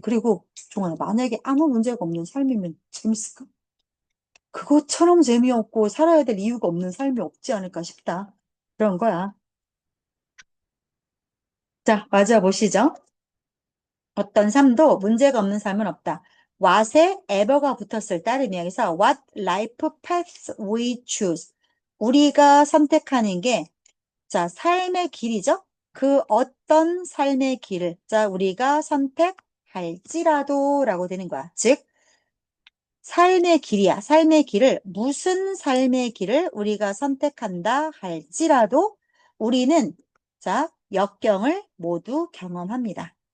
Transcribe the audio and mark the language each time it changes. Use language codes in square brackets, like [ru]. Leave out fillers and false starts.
[ko] 그리고 정말 만약에 아무 문제가 없는 삶이면 재밌을까? 그것처럼 재미없고 살아야 될 이유가 없는 삶이 없지 않을까 싶다. 그런 거야. 자, 맞아 보시죠. 어떤 삶도 문제가 없는 삶은 없다. what에 ever가 붙었을 따름이야. 그래서 [en] what life paths we choose. [ko] 우리가 선택하는 게 자, 삶의 길이죠? 그 어떤 삶의 길을, 자, 우리가 선택할지라도 라고 되는 거야. 즉, 삶의 길이야. 삶의 길을, 무슨 삶의 길을 우리가 선택한다 할지라도 우리는, 자, 역경을 모두 경험합니다.